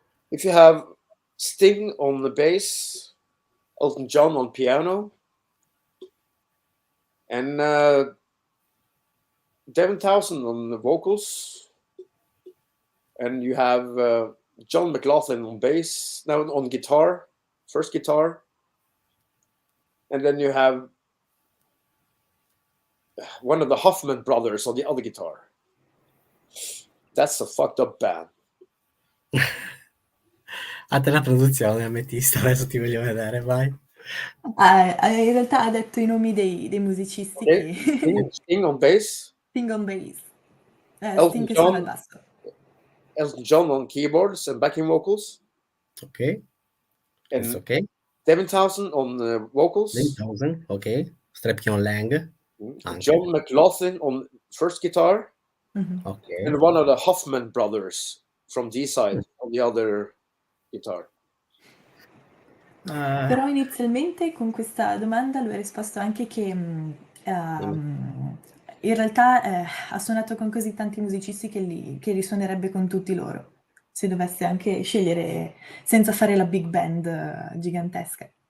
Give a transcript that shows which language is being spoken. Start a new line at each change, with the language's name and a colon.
English: If you have Sting on the bass, Elton John on piano, and Devin Townsend on the vocals, and you have John McLaughlin on bass, now on guitar, first guitar, and then you have one of the Hoffman brothers on the other guitar. That's a fucked up band.
Italian: A te la produzione, ametista, adesso ti voglio vedere, vai. In realtà ha detto i nomi dei musicisti Okay. che...
English: Sting on bass. Sting on bass. Elton
Italian: Sting che suona il basso.
English: Elton John on keyboards and backing vocals. Ok. And ok. Devin Townsend on vocals. Devin Townsend, ok. Strepion Lang. John McLaughlin on first guitar. Ok. And one of the Hoffman brothers from D-side on the other guitar.
Italian: Però inizialmente con questa domanda lui ha risposto anche che in realtà ha suonato con così tanti musicisti che li suonerebbe con tutti loro, se dovesse anche scegliere senza fare la big band gigantesca.